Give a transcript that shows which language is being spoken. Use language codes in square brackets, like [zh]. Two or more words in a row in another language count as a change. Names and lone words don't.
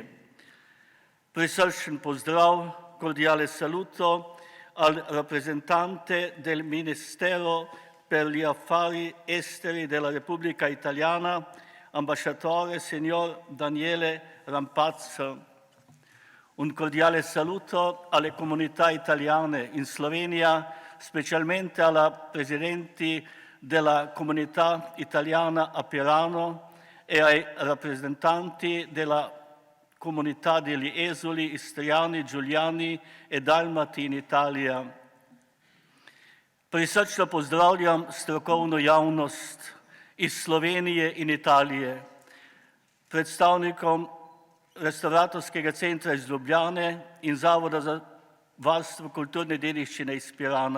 [sl] Prisrčen pozdrav, [it] cordiale saluto al rappresentante del Ministero per gli Affari Esteri della Repubblica Italiana, ambasciatore signor Daniele Rampazzo. Un cordiale saluto alle comunità italiane in Slovenia, specialmente alla presidenti della comunità italiana a Pirano e ai rappresentanti della comunità degli esuli istriani, giuliani e dalmati in Italia. [sl] Prisrčno pozdravljam strokovno javnost iz Slovenije in Italije, predstavnikom Restauratorskega centra iz Ljubljane in Zavoda za varstvo kulturne dediščine iz Pirana.